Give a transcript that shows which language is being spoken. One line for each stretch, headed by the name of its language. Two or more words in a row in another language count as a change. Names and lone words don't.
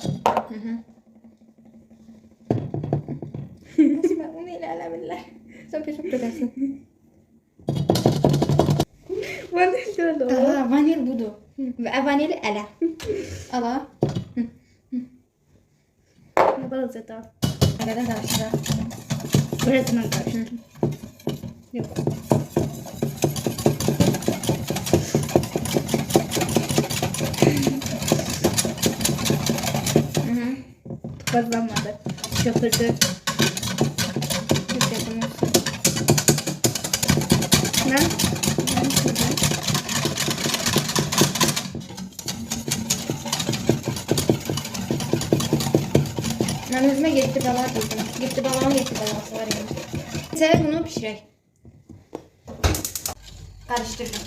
Azerbaijani: Nasıl bunu elə eləmirlər? Sən peşib dökərsin.
Turkish: Bana şöyle oldu.
Azerbaijani: Aha, vanil budur. Və vanili ələ. Ala. Balığı da. Nədən qarışdıraq?
Turkish: Burasından karıştır. Yok.
Azerbaijani: Topazlanmadı. Köpürdü.
Turkish: Çok yapamazsın. Ne?
Azerbaijani: Mən özümə 7 bala dedim. 7 balanın 7 balası var yəni. Sonra bunu pişirək. Qarışdırırıq.